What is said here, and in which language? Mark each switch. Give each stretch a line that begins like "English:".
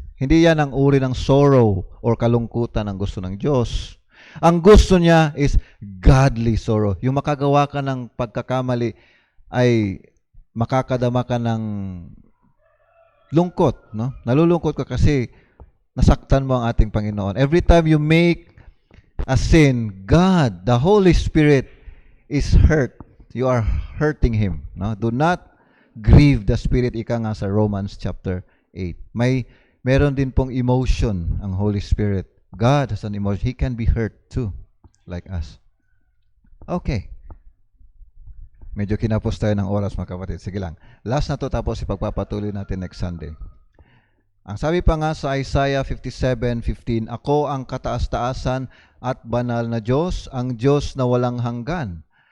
Filipino: Hindi yan ang uri ng
English: sorrow or
Filipino: kalungkutan ang gusto ng Diyos. Ang gusto niya
English: is godly sorrow.
Filipino: Yung makagawa ka ng pagkakamali ay makakadama ka ng lungkot, no? Nalulungkot ka kasi nasaktan mo ang ating Panginoon.
English: Every time you make a sin, God, the Holy Spirit is hurt. You are hurting Him, no? Do not grieve the Spirit, ika nga sa Romans chapter 8.
Filipino: Meron din pong
English: emotion ang Holy Spirit. God has an emotion. He can be hurt too, like us. Okay.
Filipino: Medyo kinapos tayo ng oras, mga kapatid. Sige lang. Last na to, tapos ipagpapatuloy natin
English: next Sunday.
Filipino: Ang sabi pa nga sa Isaiah 57:15, Ako ang kataas-taasan at banal na Diyos, ang Diyos na walang hanggan.